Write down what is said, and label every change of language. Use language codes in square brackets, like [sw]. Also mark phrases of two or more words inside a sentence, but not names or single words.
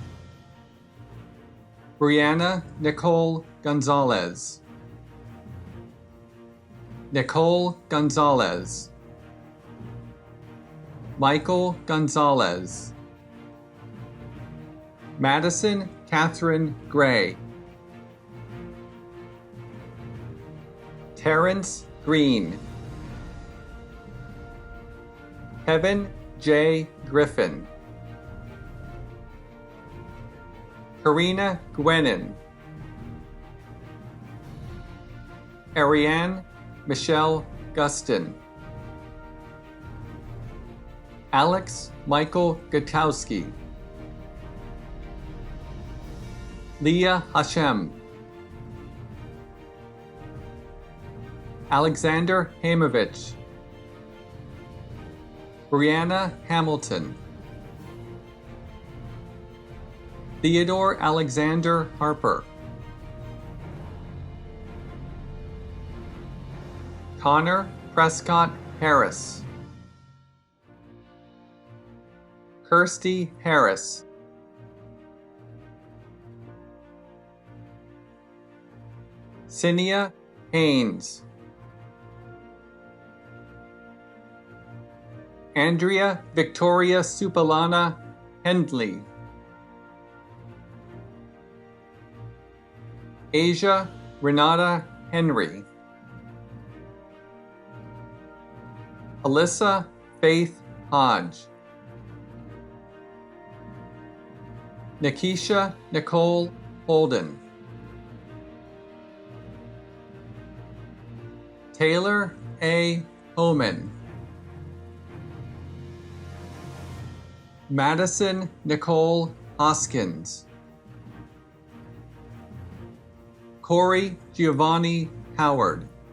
[en] Brianna Nicole Gonzalez, Nicole Gonzalez, Michael Gonzalez, Madison Catherine Gray, Terrence Green, Kevin J. Griffin, Karina Gwenin, Ariane Michelle Gustin, Alex Michael Gutowski, Leah Hashem, Alexander Hamovich, Brianna Hamilton, Theodore Alexander Harper, Connor Prescott Harris, Kirsty Harris, Cinia Haynes, Andrea Victoria Supalana Hendley, Asia Renata Henry, Alyssa Faith Hodge, Nikisha Nicole Holden, Taylor A. Homan, Madison Nicole Hoskins, Corey Giovanni Howard,